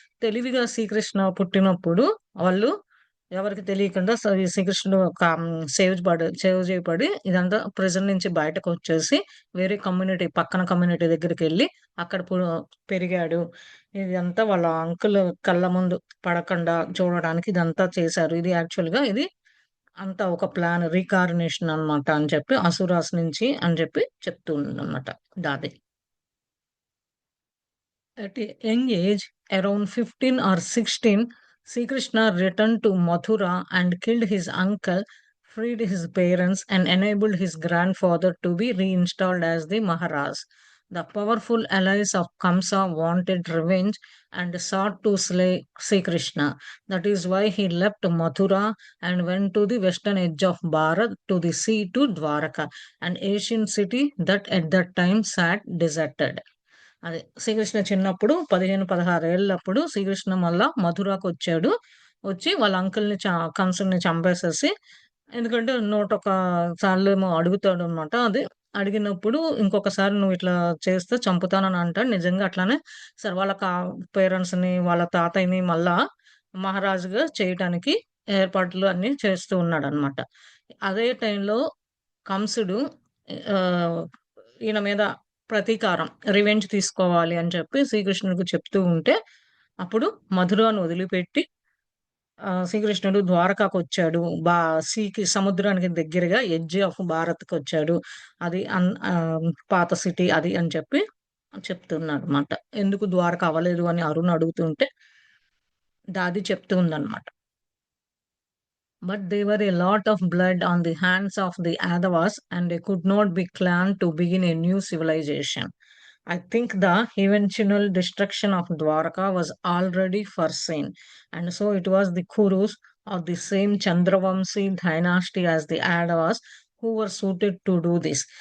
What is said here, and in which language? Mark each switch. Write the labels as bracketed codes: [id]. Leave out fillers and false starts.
[te] తెలివిగా శ్రీకృష్ణ పుట్టినప్పుడు వాళ్ళు ఎవరికి తెలియకుండా ఈ శ్రీకృష్ణుడు సేవ్ చేయబడి ఇదంతా ప్రిజన్ నుంచి బయటకు వచ్చేసి వేరే కమ్యూనిటీ, పక్కన కమ్యూనిటీ దగ్గరికి వెళ్ళి అక్కడ పెరిగాడు. ఇదంతా వాళ్ళ అంకుల్ కళ్ళ ముందు పడకుండా చూడడానికి ఇదంతా చేశారు. ఇది యాక్చువల్ గా ఇది అంతా ఒక ప్లాన్ రీకార్డినేషన్ అన్నమాట అని చెప్పి అసురాస్ నుంచి అని చెప్పి చెప్తూ ఉందన్నమాట దాది. [en] At a young age, around 15 or 16, Sri Krishna returned to Mathura and killed his uncle, freed his parents, and enabled his grandfather to be reinstalled as the Maharaj. The powerful allies of Kamsa wanted revenge and sought to slay Sri Krishna. That is why he left Mathura and went to the western edge of Bharat to the sea to Dwaraka, an ancient city that at that time sat deserted. [te] అదే శ్రీకృష్ణ చిన్నప్పుడు 15-16 ఏళ్ళప్పుడు శ్రీకృష్ణ మళ్ళా మధురాకు వచ్చాడు. వచ్చి వాళ్ళ అంకుల్ని కంసుని చంపేసేసి, ఎందుకంటే నూటొక్క సార్లు ఏమో అడుగుతాడు అనమాట. అది అడిగినప్పుడు ఇంకొకసారి నువ్వు ఇట్లా చేస్తే చంపుతానని అంటాడు. నిజంగా అట్లానే సరే వాళ్ళ పేరెంట్స్ని వాళ్ళ తాతయ్యని మళ్ళా మహారాజుగా చేయటానికి ఏర్పాట్లు అన్ని చేస్తూ ఉన్నాడు అనమాట. అదే టైంలో కంసుడు ఆ, ఈయన మీద ప్రతీకారం, రివెంజ్ తీసుకోవాలి అని చెప్పి శ్రీకృష్ణుడికి చెప్తూ ఉంటే, అప్పుడు మధురను వదిలిపెట్టి శ్రీకృష్ణుడు ద్వారకాకు వచ్చాడు. సీకి సముద్రానికి దగ్గరగా ఎడ్జ్ ఆఫ్ భారత్కి వచ్చాడు. అది పాత సిటీ అది అని చెప్పి చెప్తున్నాడు అనమాట. ఎందుకు ద్వారక అవ్వలేదు అని అరుణ్ అడుగుతుంటే దాది చెప్తూ ఉందన్నమాట. [en] But there were a lot of blood on the hands of the Adavas, and they could not be claimed to begin a new civilization. I think the eventual destruction of Dwarka was already foreseen, and so it was the Kurus of the same Chandravamsi dynasty as the Adavas who were suited to do this.